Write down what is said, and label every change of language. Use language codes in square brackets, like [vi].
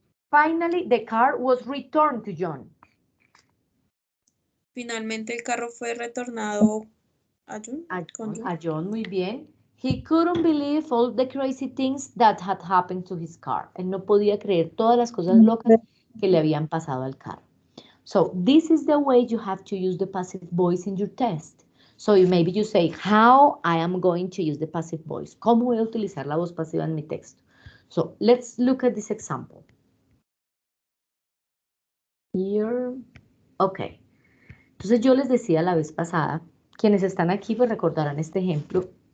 [en] Finally, the car was returned to John. [es] Finalmente el carro fue retornado a John. A John, muy bien. [en] He couldn't believe all the crazy things that had happened to his car. [es] Él no podía creer todas las cosas locas que le habían pasado al carro. [en] So this is the way you have to use the passive voice in your test. So maybe you say, how I am going to use the passive voice. [es] ¿Cómo voy a utilizar la voz pasiva en mi texto? [en] So let's look at this example. Here. Okay. [es] Entonces yo les decía la vez pasada, quienes están aquí pues recordarán este ejemplo.